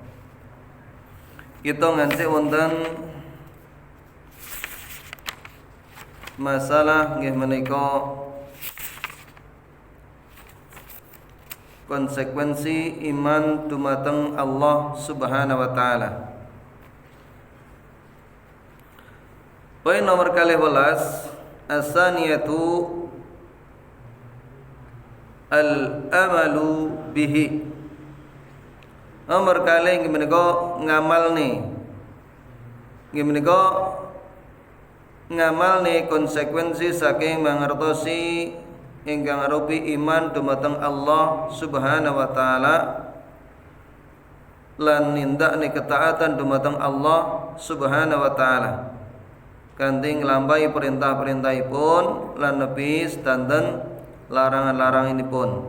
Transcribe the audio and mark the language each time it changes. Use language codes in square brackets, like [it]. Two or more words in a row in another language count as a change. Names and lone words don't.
[jv] Kita ngancik wonten masalah nggih menika konsekuensi iman dumateng Allah [ar] سبحانه وتعالى. [jv] Poin nomor 12, [ar] الثانية العمل به. [jv] Nomor kali nggih menika ngamalne. Nggih menika ngamalne konsekuensi saking mangertosi ingkang arupi iman dumateng Allah [ar] سبحانه وتعالى [jv] lan nindakne ketaatan dumateng Allah [ar] سبحانه وتعالى [jv] kanthi nglampahi perintah-perintahipun lan nepi sedanten larangan-laranganipun.